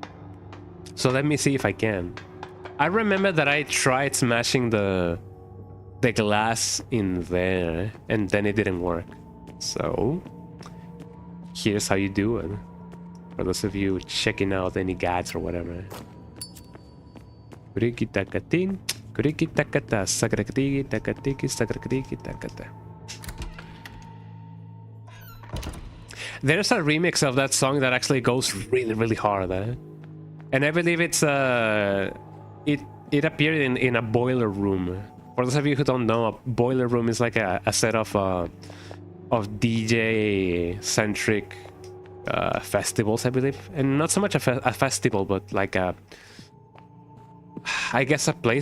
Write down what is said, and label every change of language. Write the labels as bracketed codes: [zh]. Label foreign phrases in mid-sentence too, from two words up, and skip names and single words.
[en] So let me see if I can. I remember that I tried smashing the the glass in there, and then it didn't work. So here's how you do it. For those of you checking out any guides or whatever. Kuriki-taka-ting, kuriki-taka-ta, sakrakatiki-takatiki, sakrakatiki-takata. There's a remix of that song that actually goes really, really hard, eh? And I believe it's it appeared in a boiler room. For those of you who don't know, a boiler room is like a set of DJ-centric festivals, I believe, and not so much a festival, but like a, I guess, a place.